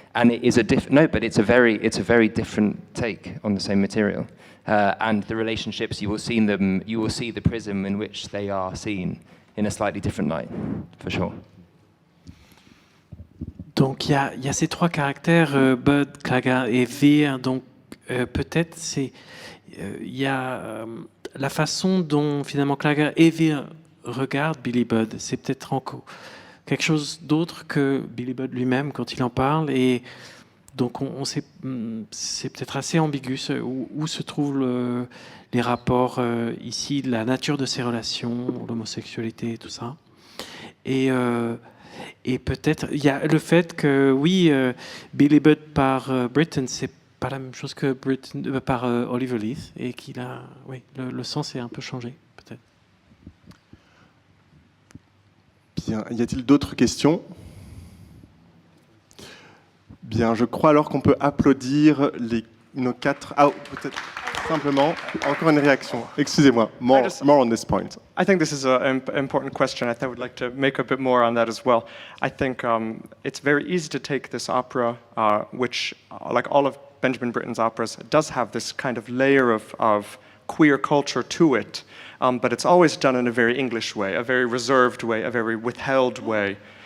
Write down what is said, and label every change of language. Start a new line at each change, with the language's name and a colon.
English: And it is it's a very different take on the same material. And the relationships, you will see the prism in which they are seen in a slightly different light, for sure.
French: Donc il y a ces trois caractères, Budd, Claggart et Vere. Donc peut-être il y a la façon dont finalement Claggart et Vere regardent Billy Budd. C'est peut-être encore quelque chose d'autre que Billy Budd lui-même quand il en parle. Et donc on sait, c'est peut-être assez ambigu où se trouvent les rapports ici, la nature de ces relations, l'homosexualité et tout ça. Et peut-être, il y a le fait que, oui, Billy Budd par Britten, c'est pas la même chose que Britten par Oliver Leith, et qu'il a, oui, le sens est un peu changé, peut-être. Bien, y a-t-il d'autres questions? Bien, je crois alors qu'on peut applaudir nos quatre... Ah, peut-être simplement, encore une réaction. Excusez-moi,
English: more on this point. I think this is an important question. I would like to make a bit more on that as well. I think it's very easy to take this opera, which, like all of Benjamin Britten's operas, does have this kind of layer of queer culture to it, but it's always done in a very English way, a very reserved way, a very withheld way.